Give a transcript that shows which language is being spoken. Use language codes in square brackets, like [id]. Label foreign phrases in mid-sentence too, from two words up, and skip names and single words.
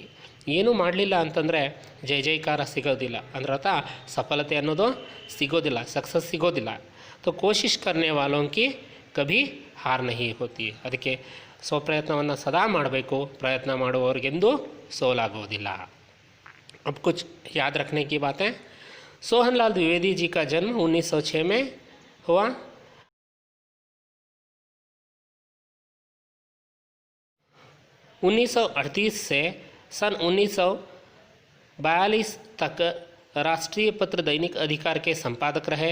[kn] ಏನೂ ಮಾಡಲಿಲ್ಲ ಅಂತಂದರೆ ಜೈ ಜೈಕಾರ ಸಿಗೋದಿಲ್ಲ, ಅಂದ್ರೆ ಅರ್ಥ ಸಫಲತೆ ಅನ್ನೋದು ಸಿಗೋದಿಲ್ಲ, ಸಕ್ಸಸ್ ಸಿಗೋದಿಲ್ಲ. [hi] तो कोशिश करने वालोंकी कभी हार नहीं होती. [kn] ಅದಕ್ಕೆ ಸ್ವಪ್ರಯತ್ನವನ್ನು ಸದಾ ಮಾಡಬೇಕು, ಪ್ರಯತ್ನ ಮಾಡುವವರಿಗೆಂದೂ ಸೋಲಾಗೋದಿಲ್ಲ. [hi] अब कुछ याद रखने की बातें. सोहनलाल द्विवेदी जी का जन्म 1906 में हुआ. उन्नीस से सन 1942 तक राष्ट्रीय पत्र दैनिक अधिकार के संपादक रहे.